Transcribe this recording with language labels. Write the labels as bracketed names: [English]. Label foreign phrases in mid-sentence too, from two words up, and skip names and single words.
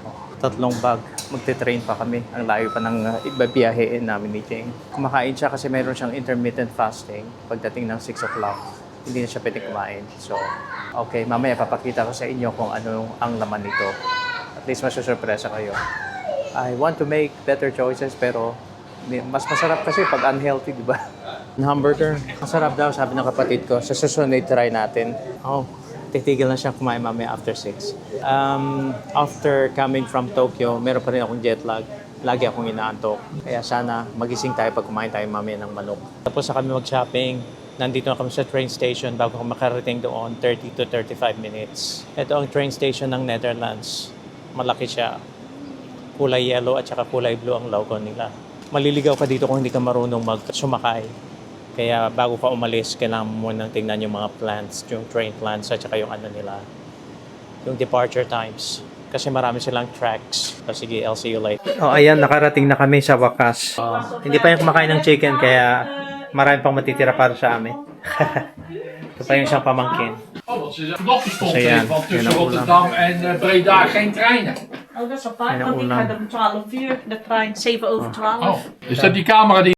[Filipino] O, 3 bag. Magte-train pa kami. Ang layo pa ng ibabiyahein namin ni Jane. Kumakain siya kasi mayroon siyang [English] intermittent fasting. [Filipino] Pagdating ng 6 o'clock, hindi na siya pwede kumain. So, okay, mamaya papakita ko sa inyo kung ano ang laman nito. At least masusurpresa kayo. [English] I want to make better choices [Filipino] pero mas masarap kasi pag unhealthy, di ba? Hamburger. Masarap daw, sabi ng kapatid ko. Sa susunod, try natin. Oh, titigil na siya kumain mamaya after 6. [English] After coming from Tokyo, [Filipino] meron pa rin akong jet lag. Lagi akong inaantok. Kaya sana magising tayo pag kumain tayo mamaya ng manok. Tapos na kami mag-shopping. Nandito na kami sa train station bago kami makarating doon, 30 to 35 minutes. Ito ang train station ng Netherlands. Malaki siya. Kulay yellow at saka kulay blue ang logo nila. Maliligaw ka dito kung hindi ka marunong sumakay. Kaya bago ka umalis, kailangan mo nang tingnan yung mga plans, yung [English] train plans [Filipino] at saka yung nila, yung [English] departure times. [Filipino] Kasi marami silang tracks. [English] So, sige, I'll see you later. [Filipino] Oh, ayan, nakarating na kami sa wakas. Hindi pa yung kumakain ng chicken, kaya marami pang matitira para sa amin. Ito pa yung isang pamangkin. [Dutch] Oh, wat ze nog stond [Filipino] Ayan, [Dutch] even, want [Filipino] yan [Dutch] tussen [Filipino] ang ulam. [Dutch] Rotterdam en Breda geen treinen. Oh, dat is wel En fijn, een want ik [Filipino] ulam. [Dutch] ga om 12 uur de trein, 7 over 12. Oh, dus dat die camera die